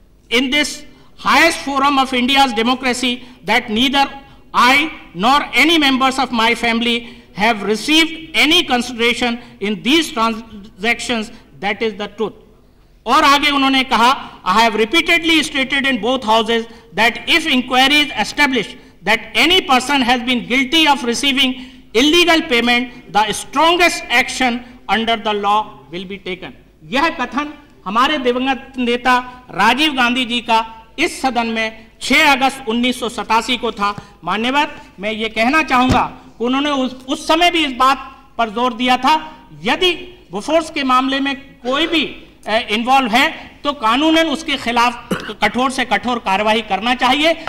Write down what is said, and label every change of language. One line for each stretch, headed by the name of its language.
English: In this highest forum of India's democracy that neither I nor any members of my family have received any consideration in these transactions. That is the truth.
Hindi: और आगे उन्होंने कहा,
English: I have repeatedly stated in both houses that if inquiries establish that any person has been guilty of receiving illegal payment, the strongest action under the law will be taken.
Hindi: यह कथन हमारे दिवंगत नेता राजीव गांधी जी का इस सदन में 6 अगस्त 1987 को था। मान्यवर, मैं ये कहना चाहूँगा कि उन्होंने उस समय भी इस बात पर जोर दिया था, यदि बोफोर्स के मामले में कोई भी इन्वॉल्व है तो कानूनन उसके खिलाफ कठोर से कठोर कार्रवाई करना चाहिए।